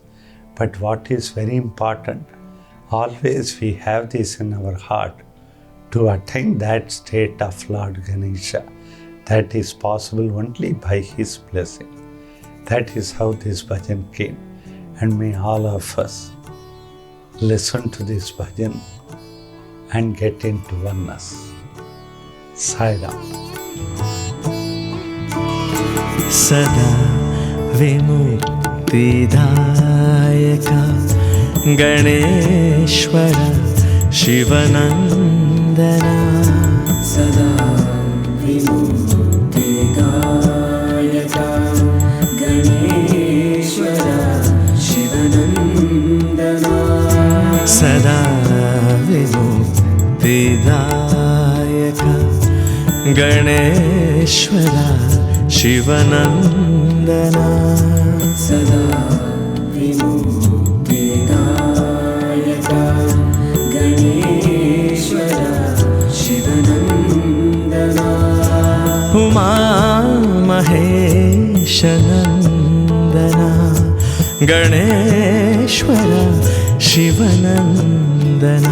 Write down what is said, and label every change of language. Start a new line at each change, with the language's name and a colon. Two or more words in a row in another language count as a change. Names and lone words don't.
English: But what is very important, always we have this in our heart, to attain that state of Lord Ganesha. That is possible only by His blessing. That is how this bhajan came. And may all of us listen to this bhajan and get into oneness. Sai Ram.
Sanskrit: सदा विमुक्तिदायक गणेश्वर शिवनन्दन. सदा विमुक्तिदायक गणेश्वर शिवनन्दन. सदा विमुक्तिदायक गणेश्वर शिवनन्दन. सदा विमुक्तिदायक गणेश्वर शिवनन्दन. उमा महेशनन्दन गणेश्वर शिवनन्दन.